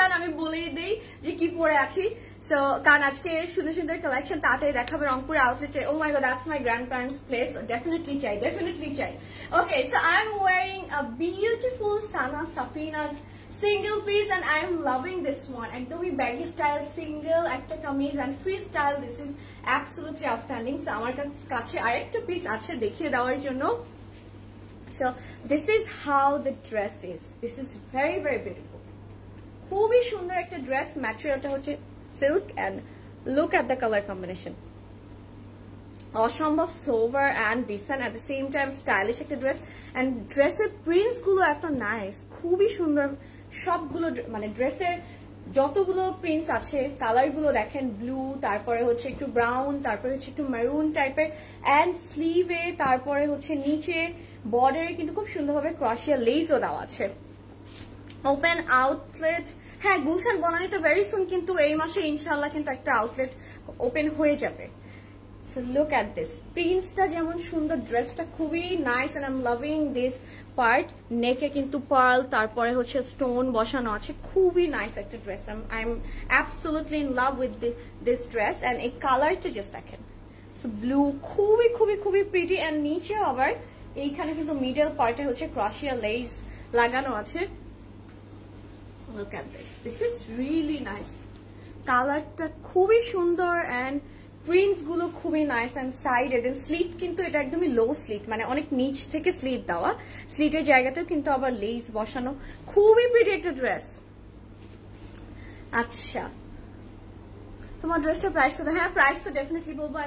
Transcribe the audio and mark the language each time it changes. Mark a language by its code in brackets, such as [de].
[bn] আর আমি বলেই দেই যে কি পরে আছি, সো কারণ আজকে সুন্দর সুন্দর কালেকশন তাড়াতাড়ি দেখাবে রংপুর আউটলেটে। [en] Oh my god, that's my grandparents place, definitely চাই। Okay, so I am wearing a beautiful Sana Safinaz single piece and I am loving this one. [bn] একদমই baggy style single একটা kameez [en] and free style. This is absolutely outstanding. [bn] So আমার কাছে আরেকটা piece আছে দেখিয়ে দেওয়ার জন্য। [en] So this is how the dress is. This is very very beautiful. [bn] খুবই সুন্দর একটা ড্রেস, ম্যাটেরিয়ালটা হচ্ছে silk [en] and look at the color combination. অসম্ভব sober and decent at the same time stylish [bn] একটা ড্রেস। অ্যান্ড ড্রেসের প্রিন্টস গুলো এত nice, খুবই সুন্দর সবগুলো, মানে ড্রেসের যতগুলো প্রিন্টস আছে কালার গুলো দেখেন, ব্লু, তারপরে হচ্ছে একটু ব্রাউন, তারপরে হচ্ছে একটু মেরুন টাইপের, অ্যান্ড স্লিভে তারপরে হচ্ছে নিচে বর্ডারে কিন্তু খুব সুন্দরভাবে ক্রশিয়া লেসও দেওয়া আছে। ওপেন আউটলেট, হ্যাঁ গুলশান বনানীতে ভেরি সুন, কিন্তু এই মাসে ইনশাল্লাহ কিন্তু একটা আউটলেট ওপেন হয়ে যাবে। [en] So look at this, [bn] প্রিন্টসটা যেমন সুন্দর, ড্রেসটা খুবই nice [en] and I'm loving this part. [bn] নেকে কিন্তু পার্ল, তারপরে হচ্ছে স্টোন বসানো আছে, খুবই নাইস একটা dress. [en] I'm absolutely in love with this dress and [bn] এই কালারটা জাস্ট দেখেন, সো ব্লু, খুবই খুবই খুবই প্রিটি। and নিচে আবার এইখানে কিন্তু মিডল পার্টে হচ্ছে ক্রশিয়া লেস লাগানো আছে। [en] Look at this, this is really nice. [bn] কালারটা খুবই সুন্দর and প্রিন্টস গুলো খুবই নাইস অ্যান্ড সাইডে দেন স্লিট কিন্তু এটা একদমই লো স্লিট, মানে অনেক নিচ থেকে স্লিট দেওয়া, স্লিটের জায়গাতেও কিন্তু আবার লেস বসানো, খুবই প্রিটি একটা ড্রেস। আচ্ছা তোমার ড্রেসটার প্রাইস কত? হ্যাঁ প্রাইস তো ডেফিনেটলি বলবো।